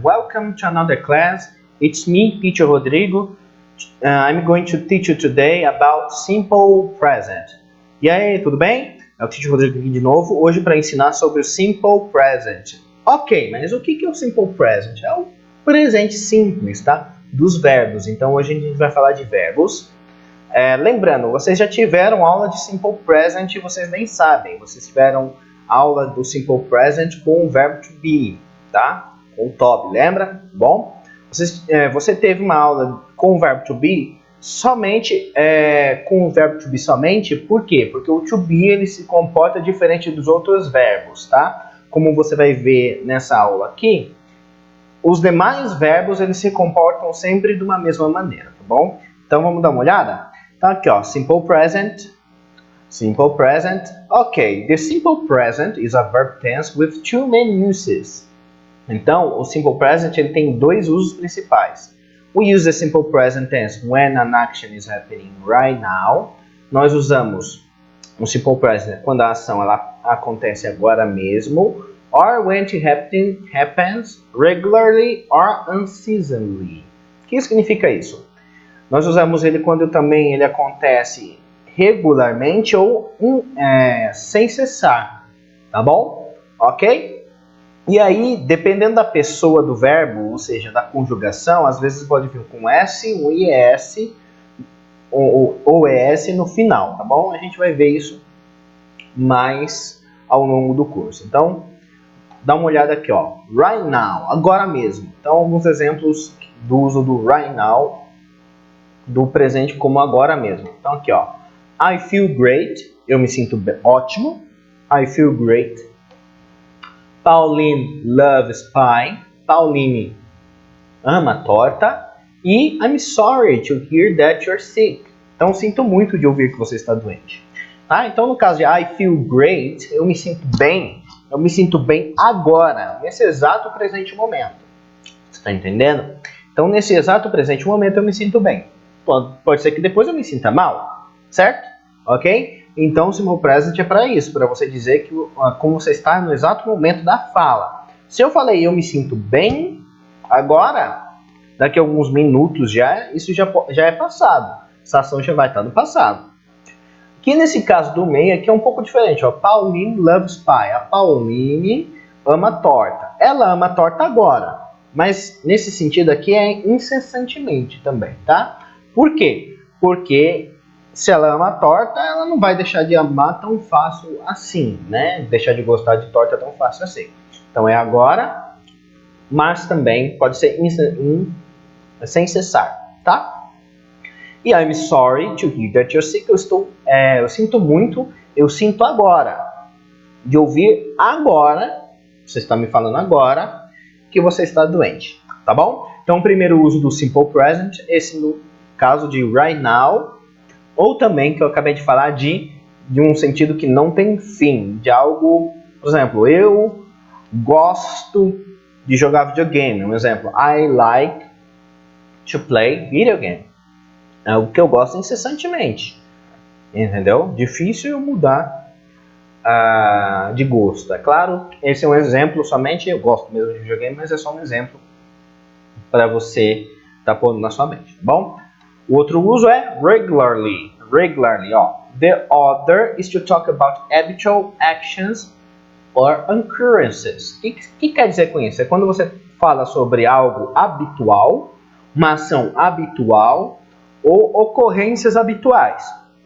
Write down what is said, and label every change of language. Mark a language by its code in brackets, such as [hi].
[en] Welcome to another class. It's me, Teacher Rodrigo. I'm going to teach you today about simple present. [pt] E aí, tudo bem? É o Teacher Rodrigo aqui de novo, hoje para ensinar sobre o simple present. Ok, mas o que é o simple present? É o presente simples, tá? Dos verbos. Então hoje a gente vai falar de verbos. Lembrando, vocês já tiveram aula de simple present e vocês nem sabem. Vocês tiveram aula do simple present com o verbo to be, tá? Com o to be, lembra? Bom, você teve uma aula com o verbo to be somente, com o verbo to be somente, por quê? Porque o to be ele se comporta diferente dos outros verbos, tá? Como você vai ver nessa aula aqui, os demais verbos eles se comportam sempre de uma mesma maneira, tá bom? Então vamos dar uma olhada? Então aqui ó, simple present. [en] Simple present. Okay, the simple present is a verb tense with two main uses. [pt] Então, o simple present ele tem dois usos principais. [en] We use the simple present tense when an action is happening right now. [pt] Nós usamos o simple present quando a ação ela acontece agora mesmo, [en] or when it happens regularly or unseasonally. [pt] O que significa isso? Nós usamos ele quando também ele acontece regularmente ou sem cessar, tá bom? Ok? E aí, dependendo da pessoa do verbo, ou seja, da conjugação, às vezes pode vir com S, um IS ou ES no final, tá bom? A gente vai ver isso mais ao longo do curso. Então, dá uma olhada aqui, ó. [en] Right now, [pt] agora mesmo. Então, alguns exemplos do uso do right now, do presente como agora mesmo. Então, aqui, ó. [en] I feel great. [pt] Eu me sinto ótimo. I feel great. [en] Pauline loves pie. [pt] Pauline ama torta. [en] E I'm sorry to hear that you're sick. [pt] Então, sinto muito de ouvir que você está doente. Tá? Então, no caso de [en] I feel great, [pt] eu me sinto bem. Eu me sinto bem agora, nesse exato presente momento. Você está entendendo? Então, nesse exato presente momento, eu me sinto bem. Pode ser que depois eu me sinta mal, certo? Ok? Então, o simple present é para isso, para você dizer que como você está no exato momento da fala. Se eu falei eu me sinto bem agora, daqui a alguns minutos isso já é passado. Essa ação já vai estar no passado. Aqui nesse caso do meio aqui é um pouco diferente. Ó. [en] Pauline loves pie. [pt] A Pauline ama torta. Ela ama torta agora, mas nesse sentido aqui é incessantemente também, tá? Por quê? Porque se ela ama torta, ela não vai deixar de amar tão fácil assim, né? Deixar de gostar de torta tão fácil assim. Então é agora, mas também pode ser sem cessar, tá? [en] E I'm sorry to hear that you're sick. [pt] Eu sinto muito, eu sinto agora. De ouvir agora, você está me falando agora, que você está doente, tá bom? Então o primeiro uso do simple present, esse no caso de right now, ou também, que eu acabei de falar, de um sentido que não tem fim, de algo, por exemplo, eu gosto de jogar videogame, um exemplo, [en] I like to play video game, [pt] é o que eu gosto incessantemente, entendeu? Difícil mudar de gosto, é claro, esse é um exemplo somente, eu gosto mesmo de videogame, mas é só um exemplo para você estar pondo na sua mente, tá bom? O outro uso é regularly. Regularly, ó. [en] The other is to talk about habitual actions or occurrences. [pt] O que quer dizer com isso? É quando você fala sobre algo habitual, uma ação habitual ou ocorrências habituais.